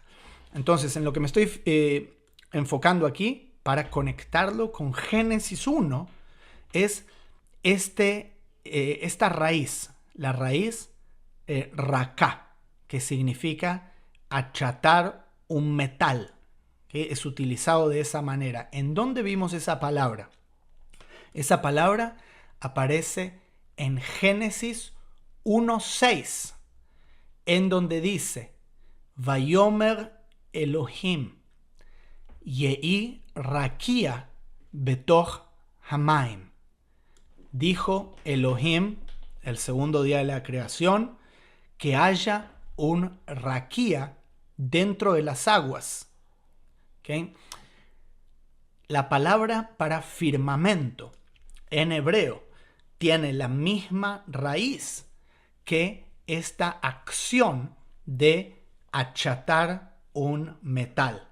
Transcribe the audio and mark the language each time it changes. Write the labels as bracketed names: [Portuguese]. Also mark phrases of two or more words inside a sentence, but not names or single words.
[Spanish] Entonces, en lo que me estoy enfocando aquí, para conectarlo con Génesis 1, es esta raíz, la raíz raká, que significa achatar un metal, que es utilizado de esa manera. ¿En dónde vimos esa palabra? Esa palabra aparece en Génesis 1:6, en donde dice: [Hebrew] ויאמר אלהים יהי רקיע בתוך המים. [Spanish] Dijo Elohim, el segundo día de la creación, que haya un raquía dentro de las aguas. ¿Okay? La palabra para firmamento en hebreo tiene la misma raíz que esta acción de achatar un metal.